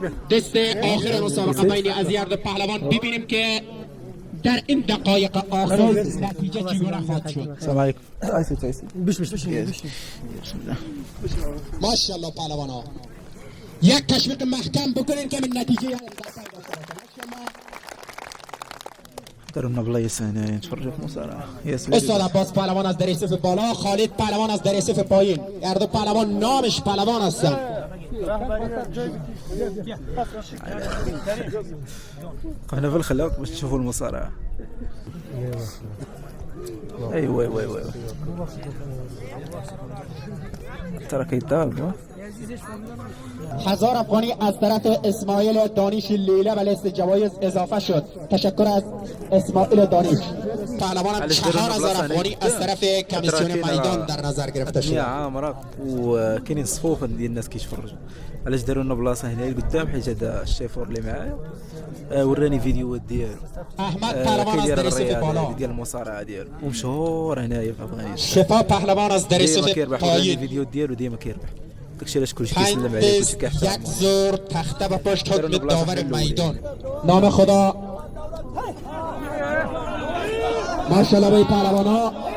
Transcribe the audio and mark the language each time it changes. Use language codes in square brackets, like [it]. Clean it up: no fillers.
[fa] دست آخر مسابقتین از یرد پهلوان ببینیم که در این دقایق آخر نتیجه چگونه خواهد شد. [ar] السلام عليكم. بش [fa] ماشاءالله پهلوانا یک تشویق محکم بکنین که من نتیجه [ar] داروا لنا بلايص هنا نتفرجوا في المصارعه [fa] استاد عباس پهلوان از در صف بالا، خالد پهلوان از در صف پایین. هر دو پهلوان نامش پهلوان هستن. [ar] وقفنا في الخلاق باش تشوفوا المصارعه. ايوا ترى كيضرب [fa] هزار افغانی از طرف اسماعیل دانیش لیله و لیست جوایز اضافه شد. تشکر از اسماعیل دانیش. پهلوان 4000 افغانی از طرف کمیسیون میدان در نظر گرفته شد. [ar] عامره وكاينين صفوف ديال الناس كيتفرجوا. علاش داروا لنا بلاصه هنا قدام حيت هذا الشيفور اللي معايا وراني فيديوهات ديالو. [fa] احمد پهلوان از در صف بالا [ar] ديال المصارعه ديالو ومشهور هنايا في افغانستان. [fa] شفا پهلوان از در صف پایین. [ar] الفيديو ديالو ديما كيربح. داكشي علاش كلشي كيسلم عليه كلشي كيحترم. [fa] یک زور تخته به پشت حکم داور میدان. نام خدا ماشاءالله به پهلوانا.